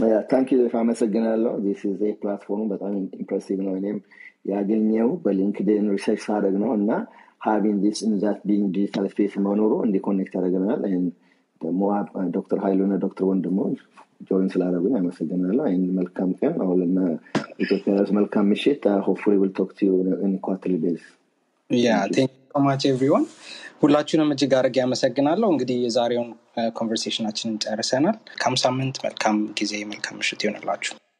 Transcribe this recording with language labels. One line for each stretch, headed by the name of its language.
Amharic: ታንክ ዩ አመሰግናለሁ።
English: this is a platform
Amharic: በጣም ኢምፕሬሲቭ ነው። እኔም ያገኘው በሊንክድኢን ሪሰርች ሳደርግ ነው እና
English: having this in that being digital space
Amharic: መኖሩ እንዲ ኮኔክት አደረገናል። ደግሞ ዶክተር ሀይሉና ዶክተር ወንድሙ ጆይን ስላደረጉኝ አመሰግናለሁ። መልካም ቀን አሁንና ኢትዮጵያ መልካም ምሽት።
English: hopefully we'll talk to you in quarterly basis. Yeah, thank you so much everyone.
Amharic: ሁላችሁንም እጅግ አድርጌ አመሰግናለሁ። እንግዲህ የዛሬውን ኮንቨርሴሽናችንን ጨርሰናል። መልካም ሳምንት፣ መልካም ጊዜ፣ መልካም ምሽት ይሁንላችሁ።